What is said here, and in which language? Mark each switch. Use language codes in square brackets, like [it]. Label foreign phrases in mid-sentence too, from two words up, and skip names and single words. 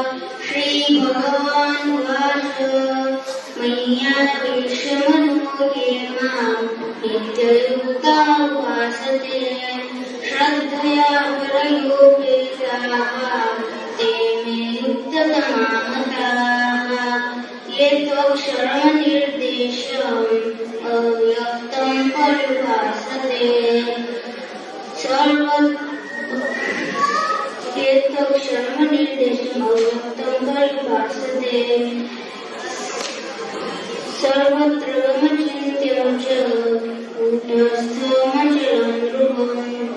[sa] શ્રી ભગવાન ઉવાચ મય્યાવેશમનો યે માં નિત્યયુક્તા ઉપાસતે શ્રદ્ધયા પરયોગેતાઃ તે મે યુક્તતમા મતાઃ. ये त्वक्षरमनिर्देशम् अव्यक्तं परिभाषते सर्वत्र गमचिन्त्यं च कूटस्थमचलं ध्रुवं